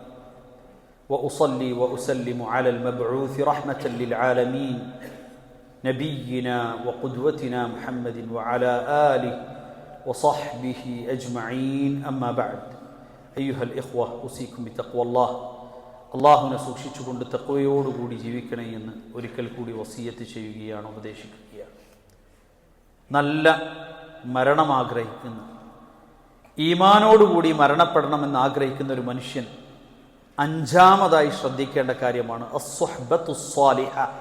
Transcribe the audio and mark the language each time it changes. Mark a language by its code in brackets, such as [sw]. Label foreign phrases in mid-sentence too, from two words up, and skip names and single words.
[ar] وأصلي وأسلم على المبعوث رحمة للعالمين نبينا وقدوتنا محمد وعلى آله وصحبه أجمعين. أما بعد أيها الإخوة أوصيكم بتقوى الله. [ml] അള്ളാഹുവിനെ സൂക്ഷിച്ചുകൊണ്ട് തഖ്വയോടുകൂടി ജീവിക്കണേ എന്ന് ഒരിക്കൽ കൂടി വസിയത്ത് ചെയ്യുകയാണ്, ഉപദേശിക്കുകയാണ്. നല്ല മരണം ആഗ്രഹിക്കുന്ന, ഈമാനോടുകൂടി മരണപ്പെടണമെന്ന് ആഗ്രഹിക്കുന്ന ഒരു മനുഷ്യൻ അഞ്ചാമതായി ശ്രദ്ധിക്കേണ്ട കാര്യമാണ് [ar] الصحبة الصالحة.